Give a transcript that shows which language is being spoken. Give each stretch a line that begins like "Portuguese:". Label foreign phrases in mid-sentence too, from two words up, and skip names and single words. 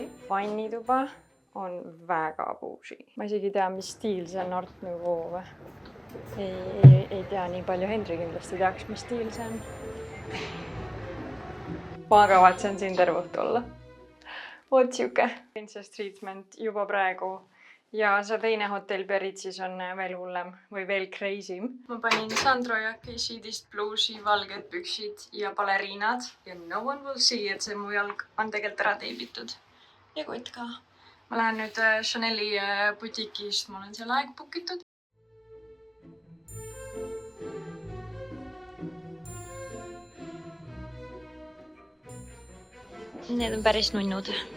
Estonian: Vannituba on väga puusi. Ma isegi ei tea, mis stiil see on Art Nouveau või. Ei tea nii palju, Hendri kindlasti teaks, mis stiil see on. Ma kavatsen siin terve õhtu olla. Oot siuke.
English: Princess treatment
Estonian: juba praegu. Ja see teine hotell Biarritzis on veel hullem või veel crazy. Ma panin Sandro jakki, siidist bluusi, valged püksid ja baleriinad ja
English: no one will see,
Estonian: et see mu jalg on tegelikult ära teibitud. Ja kott ka. Ma lähen nüüd Chaneli butiikist, ma olen seal aeg bookitud. Need on päris nunnud.